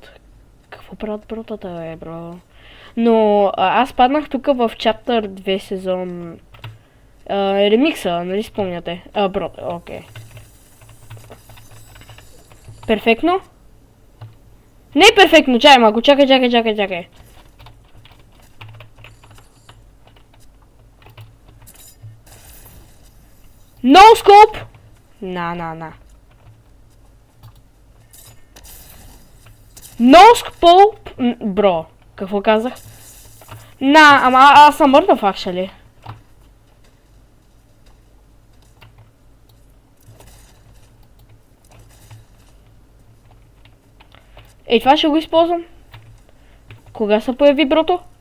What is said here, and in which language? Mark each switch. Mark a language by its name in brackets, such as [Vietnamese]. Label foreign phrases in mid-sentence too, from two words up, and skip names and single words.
[Bulgarian] Какво правят бротата, бро? Но аз паднах тук в Chapter 2 сезон. Ремикса, нали спомняте? Брото, окей. Перфектно? Не е перфектно, чакай малко, чакай. [English] No scope! На. No scope! [Bulgarian] Бро, какво казах? Ама аз съм мъртъв, actually. Ей, това ще го използвам. Кога се появи брото?